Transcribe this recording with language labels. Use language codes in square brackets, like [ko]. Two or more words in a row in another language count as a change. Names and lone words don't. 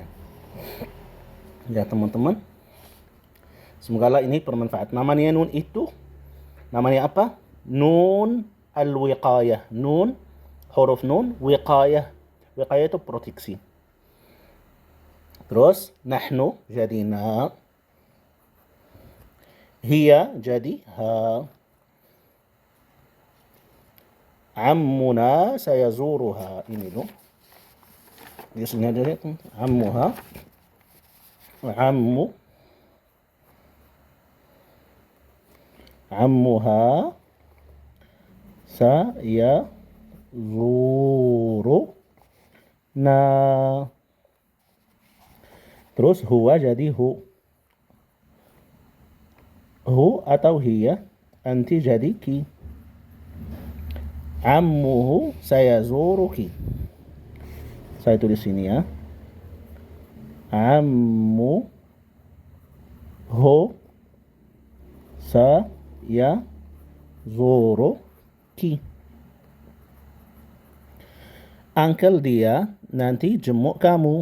[id] Ya teman-teman. Semoga ini bermanfaat. Namanya nun itu namanya apa? [ar] نون الوقاية. نون حرف نون وقاية. [id] Wiqayah itu proteksi. Terus nahnu jadi na. Hiya jadi ha. [ar] عمنا سيزورها. [id] Ini loh. Biasanya dari ammuha. [ar] عمّ. عمها سيزورنا. [id] Terus huwa jadi hu. Hu atau hiya, anti jadi ki. [ar] عمه سيزورك. [id] Saya tulis sini ya. [ar] عمه سيزورك. [id] Uncle dia nanti jemuk kamu.